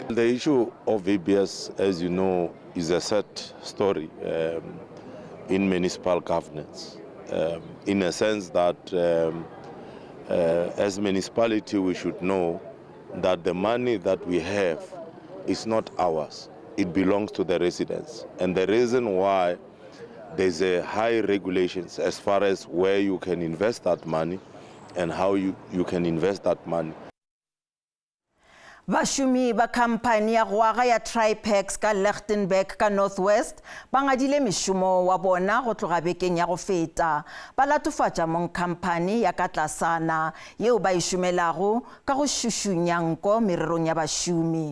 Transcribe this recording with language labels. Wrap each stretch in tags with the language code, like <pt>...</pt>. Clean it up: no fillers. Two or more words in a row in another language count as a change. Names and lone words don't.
<en>The issue of ABS, as you know, is a sad story in municipal governance, in a sense that as municipality we should know that the money that we have is not ours. It belongs to the residents. And the reason why there's a high regulations as far as where you can invest that money and how you can invest that money.</en> <nso>Bašomi ba kampani ya goaga ya Tripex ka Lichtenburg ka Northwest ba ngadile mešomo wa bona go tloga bekeng ya go feta ba latofatša mong kampani ya ka tlasana yeo ba išomelago ka go šušunya nko mererong ya bašomi.</nso>